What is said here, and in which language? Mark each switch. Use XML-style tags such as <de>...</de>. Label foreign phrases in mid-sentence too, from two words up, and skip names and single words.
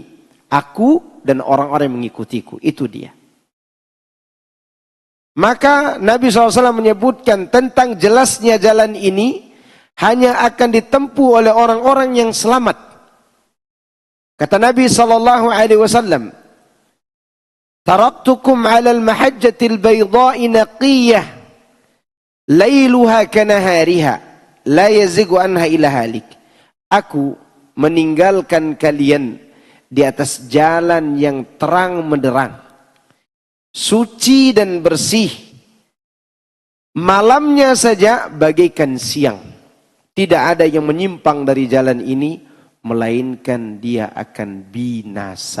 <id>Aku dan orang-orang yang mengikutiku. Itu dia. Maka Nabi SAW menyebutkan tentang jelasnya jalan ini hanya akan ditempuh oleh orang-orang yang selamat. Kata Nabi SAW,</id> <ar>تركتكم على المحجة البيضاء نقية ليلها كنهارها لا يزيغ عنها إلا هالك.</ar> <id>Aku meninggalkan kalian di atas jalan yang terang menderang, suci dan bersih. Malamnya saja bagaikan siang. Tidak ada yang menyimpang dari jalan ini, melainkan dia akan binasa.</id>